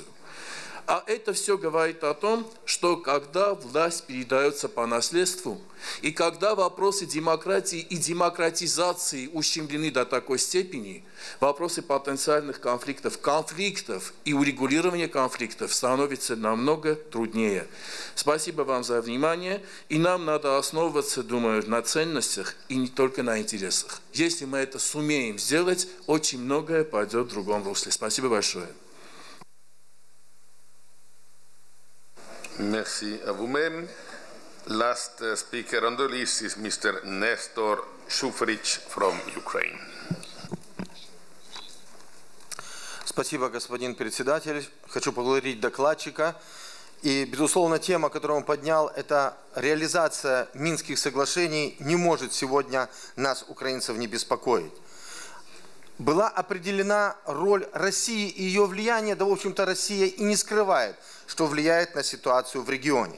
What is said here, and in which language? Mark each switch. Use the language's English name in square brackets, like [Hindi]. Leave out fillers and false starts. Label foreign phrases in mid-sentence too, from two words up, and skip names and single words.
[Russian] А это все говорит о том, что когда власть передается по наследству, и когда вопросы демократии и демократизации ущемлены до такой степени, вопросы потенциальных конфликтов и урегулирования конфликтов становятся намного труднее. Спасибо вам за внимание, и нам надо основываться, думаю, на ценностях и не только на интересах. Если мы это сумеем сделать, очень многое пойдет в другом русле. Спасибо большое. [French] Merci à vous-même. [English] Last speaker on the list is Mr. Nestor Shufrich from Ukraine. [Russian] Спасибо, господин председатель. Хочу поблагодарить докладчика. И, безусловно, тема, которую он поднял, это реализация Минских соглашений, не может сегодня нас, украинцев, не беспокоить. Была определена роль России и ее влияние, да, в общем-то, Россия и не скрывает, что влияет на ситуацию в регионе.